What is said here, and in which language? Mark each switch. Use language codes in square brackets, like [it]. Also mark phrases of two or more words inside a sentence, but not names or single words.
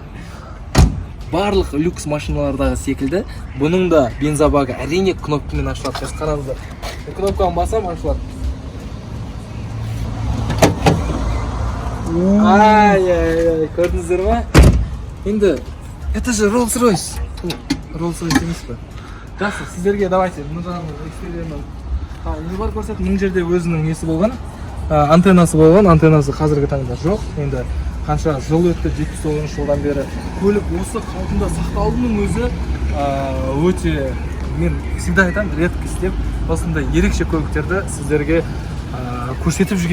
[kk] Барлық люкс машиналардағы секілді, бұның да бензобагы әрине кнопкамен ашылады. Қазір қараңыздар. Кнопканы басам ашылады. Ай, көрдіңіздер ме? Енді [ru] это же [kk] Rolls-Royce. Rolls-Royce емес пе? Жақсы, сіздерге давайте мына жағын эксперимент. Не бар көрсетіп, мына жерде өзінің несі болған, антеннасы болған, антеннасы қазіргі таңда жоқ. Енді қанша жыл өтті, 79 жылдан бері көлік осы қалпында сақталуының өзі өте, мен всегда айтамын, редкость деп, осындай ерекше көліктерді сіздерге көрсетіп жүрген.